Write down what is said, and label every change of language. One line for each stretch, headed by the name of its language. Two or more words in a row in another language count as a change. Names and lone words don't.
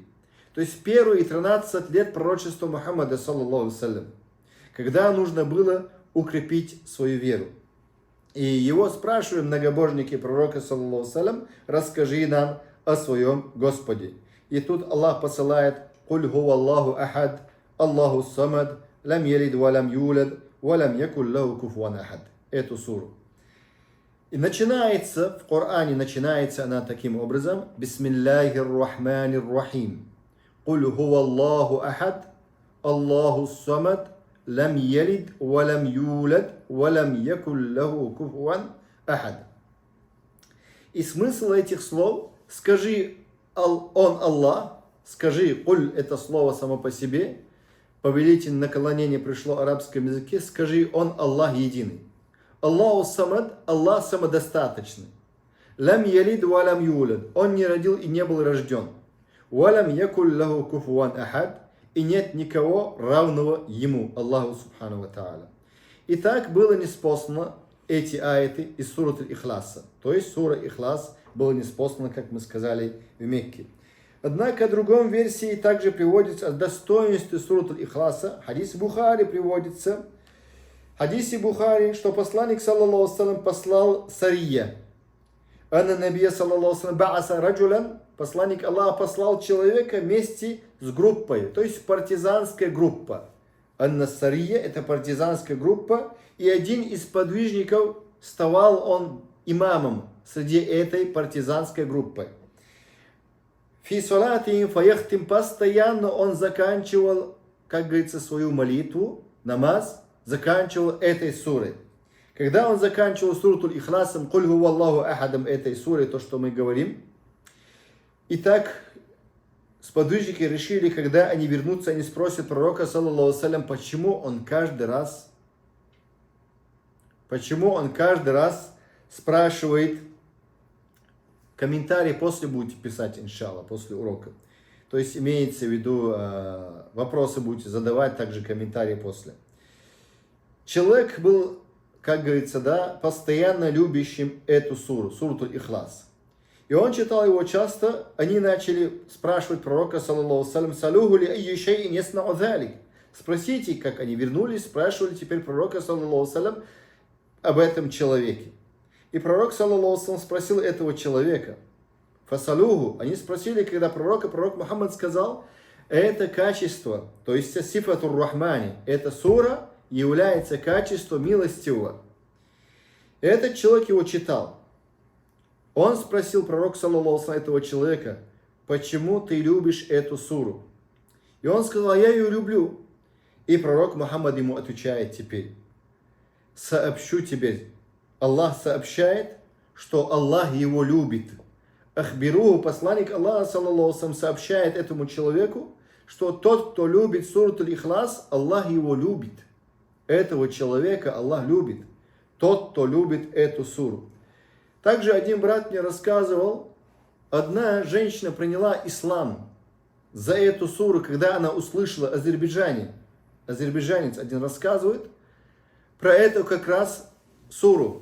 Russian: То есть первые 13 лет пророчества Мухаммада,
Arabic: صلى الله سلم,
Russian: когда нужно было укрепить свою веру. И его спрашивают многобожники пророка,
Arabic: صلى الله سلم,
Russian: расскажи нам о своем Господе. И тут Аллах посылает
Arabic: «قل هو الله أحد الله الصمد لم يلد ولم يولد ولم يكن له كفوا أحد».
Russian: Эту суру. И начинается, в Коране начинается она таким образом.
Arabic: بسم الله الرحمن الرحيم قل هو الله أحد الله الصمد لم يلد ولم يولد ولم يكن له كفوا أحد». И смысл этих слов: скажи он Аллах, скажи куль, это слово само по себе, повелительное наклонение пришло в арабском языке, скажи он Аллах единый. الله الصمد,
Russian: Аллах самодостаточный.
Arabic: لم يلد ولم يولد,
Russian: он не родил и не был рожден.
Arabic: ولم يكن له كفوا أحد.
Russian: И нет никого равного ему,
Arabic: الله سبحانه وتعالى.
Russian: Итак, было ниспослано эти аяты из суры Ихласа. То есть сура Ихлас была ниспослана, как мы сказали, в Мекке. Однако в другом версии также приводится о достоинстве суры Ихласа. Хадис Бухари приводится. В хадисе Бухари, что посланник,
Arabic: صلى الله عليه وسلم,
Russian: послал сария.
Arabic: أن النبي صلى الله عليه وسلم بعث رجلا.
Russian: Посланник Аллаха послал человека вместе с группой, то есть партизанская группа. Ан-Насария — это партизанская группа, и один из подвижников ставал он имамом среди этой партизанской группы.
Arabic: في صلاتهم فيختم,
Russian: постоянно он заканчивал, как говорится, свою молитву, намаз, заканчивал этой сурой. Когда он заканчивал суру Ихласом,
Arabic: «قل هو الله أحد»,
Russian: этой сурой, то, что мы говорим, итак, сподвижники решили, когда они вернутся, они спросят пророка,
Arabic: صلى الله عليه وسلم,
Russian: почему он каждый раз спрашивает, комментарии после будете писать, иншалла, после урока. То есть имеется в виду, вопросы будете задавать, также комментарии после. Человек был, как говорится, да, постоянно любящим эту суру, суру Ихлас. И он читал его часто, они начали спрашивать пророка,
Arabic: صلى الله عليه وسلم سلوه لأي شيء يصنع ذلك?»
Russian: Спросите, как они вернулись, спрашивали теперь пророка,
Arabic: صلى الله عليه وسلم,
Russian: об этом человеке. И пророк,
Arabic: صلى الله عليه وسلم,
Russian: спросил этого человека. Фасалюху, они спросили, когда пророк Мухаммад сказал, это качество, то есть
Arabic: صفة الرحمن,
Russian: эта сура является качеством милостивого. Этот человек его читал. Он спросил пророк,
Arabic: صلى الله عليه وسلم,
Russian: этого человека, почему ты любишь эту суру? И он сказал, я ее люблю. И пророк Мухаммад ему отвечает теперь, сообщу тебе, Аллах сообщает, что Аллах его любит.
Arabic: أخبروه,
Russian: посланник Аллаха,
Arabic: صلى الله عليه وسلم,
Russian: сообщает этому человеку, что тот, кто любит суру Ихлас, Аллах его любит. Этого человека Аллах любит. Тот, кто любит эту суру. Также один брат мне рассказывал, одна женщина приняла ислам за эту суру, когда она услышала Азербайджанец один рассказывает про эту как раз суру.